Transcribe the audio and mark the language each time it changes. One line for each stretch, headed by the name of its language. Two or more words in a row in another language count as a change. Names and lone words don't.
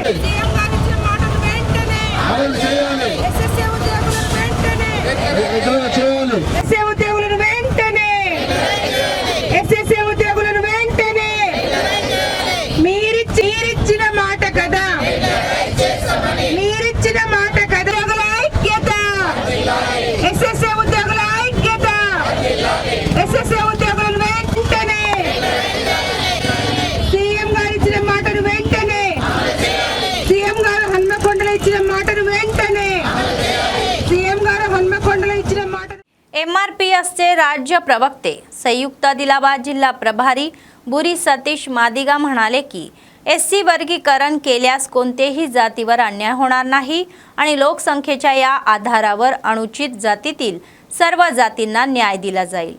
Telugu: ఉద్యోగులను వెంటనే ఎస్ఎస్సీ ఉద్యోగులను వెంటనే మీరిచ్చిన మాట కదా మీరిచ్చిన మాట కదా ఐక్యత ఎస్ఎస్సీ ఉద్యోగుల ఐక్యత ఎస్ఎస్సీ ఉద్యోగులను వెంటనే సీఎం గారు ఇచ్చిన మాటను వెంటనే సీఎం గారు హన్మకొండలో ఇచ్చిన మాటను వెంటనే సీఎం గారు హన్మకొండలో ఇచ్చిన మాట
Marathi: MRPSचे राज्य प्रवक्ते संयुक्त आदिलाबाद जिल्हा प्रभारी बुरी सतीश मादिगा म्हणाले की SC वर्गीकरण केल्यास कोणतेही जातीवर अन्याय होणार नाही आणि लोकसंख्येच्या या आधारावर अनुचित जातीतील सर्व जातींना न्याय दिला जाईल.